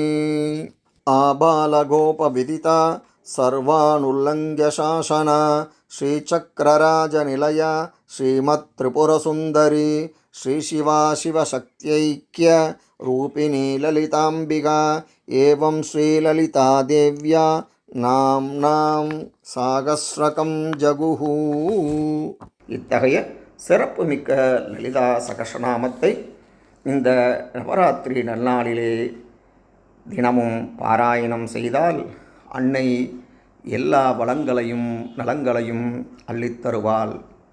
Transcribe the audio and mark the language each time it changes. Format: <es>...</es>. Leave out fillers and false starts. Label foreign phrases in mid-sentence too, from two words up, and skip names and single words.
<sa>आबालगोपविदिता सर्वानुल्लङ्घ्य शासना श्रीचक्रराजनिलया श्रीमत्त्रिपुरसुन्दरी श्रीशिवा शिवशक्त्यैक्य रूपिणी ललिताम्बिका एवं श्रीललितादेव्या नाम्नां सहस्रकं जगुः.</sa> <ta>இத்தகைய சிறப்புமிக்க லலிதா சகஸ்ரநாமத்தை இந்த நவராத்திரி நன்னாளிலே தினமும் பாராயணம் செய்தால் அன்னை எல்லா வளங்களையும் நலங்களையும் அள்ளித்தருவாள்.</ta>